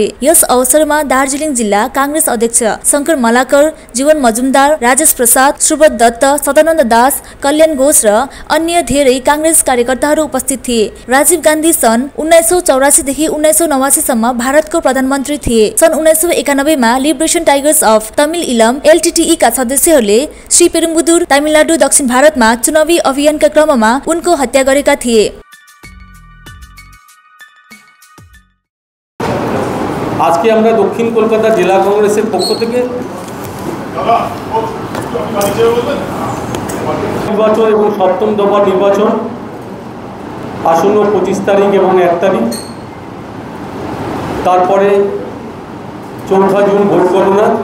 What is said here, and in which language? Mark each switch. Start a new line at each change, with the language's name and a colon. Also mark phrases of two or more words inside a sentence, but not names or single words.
Nepali: यस अवसरमा दार्जिलिङ जिल्ला कांग्रेस अध्यक्ष शंकर मलाकर, जीवन मजुमदार, राजेश प्रसाद, सुब्रत दत्त, सदानन्द दास, कल्याण घोष र अन्य धेरै कांग्रेस कार्यकर्ताहरू उपस्थित थिए। राजीव गान्धी सन् 1984 देखि 1989 सम्म भारतको प्रधानमन्त्री थिए। सन् 1991 मा लिबरेशन टाइगर्स अफ तमिल इलम LTTE का सदस्यहरूले श्री पेरुम्बुदुर, तमिलनाडु, दक्षिण भारतमा चुनावी अभियानका क्रममा उनको हत्या गरेका थिए।
Bangla: আজকে আমরা দক্ষিণ কলকাতা জেলা কংগ্রেসের পক্ষ থেকে নির্বাচন এবং সপ্তম দফা নির্বাচন আসন্ন 25 তারিখ এবং 1 তারিখ, তারপরে 4 জুন ভোট গণনা।